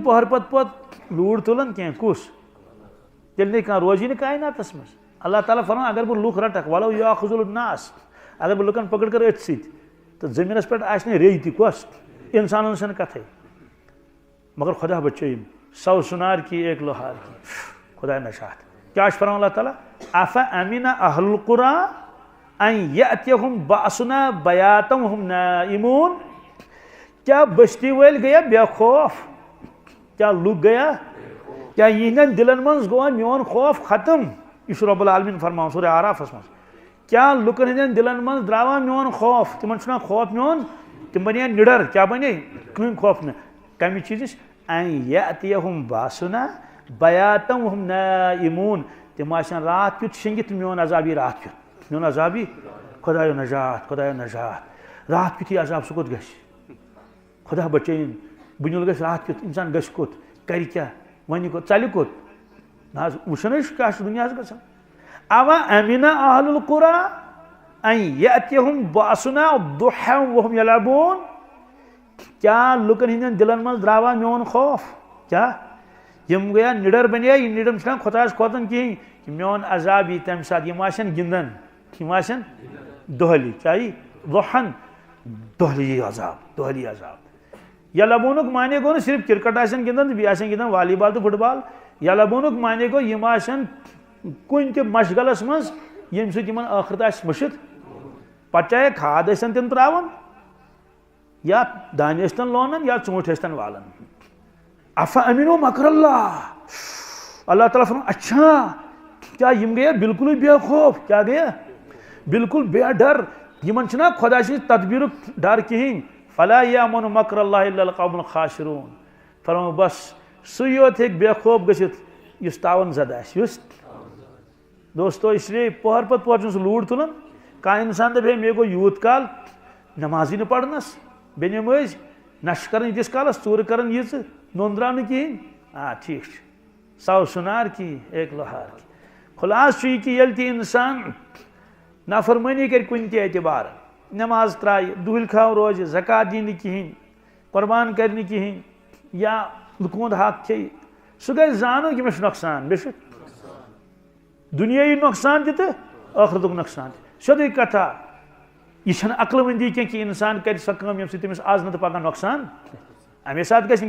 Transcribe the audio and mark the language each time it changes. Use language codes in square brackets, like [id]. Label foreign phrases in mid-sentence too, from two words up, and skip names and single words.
[ks] پہر پتہٕ لوٗر تُلان کینٛہہ کُس تیٚلہِ نہٕ کانٛہہ روزی نہٕ کایناتس منٛز اللہ تعالیٰ فرمان اگر بہٕ لُکھ رٹکھ [ar] ولو یاخذ الناس [ks] اگر بہٕ لُکن پکڑ کر أتھۍ سۭتۍ تہٕ زٔمیٖنس پٮ۪ٹھ آسہِ نہٕ ریٚیہِ تہِ کۄس انسانن چھنہٕ کتھے مگر خدا بچٲیِم [ur] 100 سُنار کی ایک لوہار کی [ks] خدا نشاط کیا چھُ فرمان اللہ تعالیٰ [ar] اف امن اہل القرى ان یأتیہم بأسنا بیاتا وہم نائمون [ks] کیا بستی وٲلۍ گٔیا بے خوف کیا لُکھ گٔیا کیا یہندین دلن منٛز گوٚوا میون خوف ختم یہ چھُ رب العالمین فرماوان سورہ آرافس منٛز کیا لُکن ہندین دلن منٛز درٛاوا میون خوف تمن چھُنا خوف میون تم بنے نڈر کیا بنے کٕہٕنۍ خوف نہٕ کمہِ چیٖزٕچ [ar] ان یأتیہم بأسنا بیاتا وہم نائمون [ks] تم آسن رات کیُتھ شٔنگِتھ میون عذابی رات کیُتھ میون عذابی خدایو نجات رات کیُتھ یہِ عذاب سُہ کوٚت گژھِ خدا بچین بنیل گژھِ رات کیُتھ انسان گژھِ کوٚت کرِ کیٛاہ وۄنہِ کوٚت ژَلہِ کوٚت نہ حظ وٕچھان حظ کیٛاہ چھُ دُنیاہَس گژھان [ar] اوا امینا اہل القرى ان یأتیہم باسنا ضحی وہم یلعبون [ks] کیا لُکن ہندین دلن منٛز درٛاوا میون خوف کیا یم گیا نِڈر بنے یہ نِڈم چھُنہ خۄدایس کھوژان کِہیٖنۍ کہ میون عذاب یی تمہِ ساتہٕ یِم آسن گِنٛدان یِم آسن دۄہلی کیٛاہ یی ضحن دۄہلی عذاب دۄہلی عذاب یلعبونُک معنی گوٚو نہٕ صرف کرکٹ آسن گِنٛدان تہٕ بیٚیہِ آسن گِنٛدان والی بال تہٕ فٹ بال یلعبونُک معنی گوٚو یِم آسن کُنہِ تہِ مشغلس منٛز ییٚمہِ سۭتۍ یِمن ٲخرت آسہِ مٔشِتھ پتہٕ چاہے کھاد ٲسۍتن تِم ترٛاوان یا دانہِ ٲسۍتن لونان یا ژوٗنٛٹھۍ ٲسۍتن والان [ar] افا امینو مکر اللہ [ks] اللہ تعالیٰ فرماون اچھا کیا یم گیا بالکل بے خوف کیا گیا بالکل بے ڈر یمن چھنا خدا سٕنٛز تدبیرُک ڈر کِہیٖنۍ [ar] فلا یامن مکر اللہ الا القوم الخاسرون [ks] فرماو بس سُے یوت ہیٚکہِ بے خوف گٔژھِتھ یُس تاون زد آسہِ یُس دوستو اس لیے پہر پتہٕ پہر چھُنہٕ سُہ لوٗڈ تُلان کانٛہہ انسان دپہِ ہے مے گوٚو یوٗت کال نمازٕے نہٕ پرنس بیٚنہِ مٲج نشہٕ کران ییٖتِس کالس ژوٗرٕ کران ییٖژٕ نوٚن درٛاو نہٕ کِہیٖنۍ ٹھیٖک چھُ [ur] سو سُنار کی ایک لوہار کی [ks] خلاص چھُ یہِ کہِ ییٚلہِ تہِ انسان نافرمٲنی کرِ کُنہِ تہِ اعتبار نماز ترٛایہِ دُہٕلۍ کھاو روزِ زکات دِی نہٕ کِہیٖنۍ قۄربان کرِ نہٕ کِہیٖنۍ یا لُکہٕ ہُنٛد حق کھیٚیہِ سُہ گژھِ زانُن کہِ مےٚ چھُ نۄقصان مےٚ چھُ دُنیٲیی نۄقصان تہِ تہٕ ٲخرتُک نۄقصان تہِ سیوٚدُے کتھا یہ چھنہٕ عقل مندی کینٛہہ کہ انسان کرِ سۄ کٲم ییٚمہِ سۭتۍ تٔمِس آز نہٕ تہٕ پگاہ نۄقصان امی ساتہٕ گژھِ نہٕ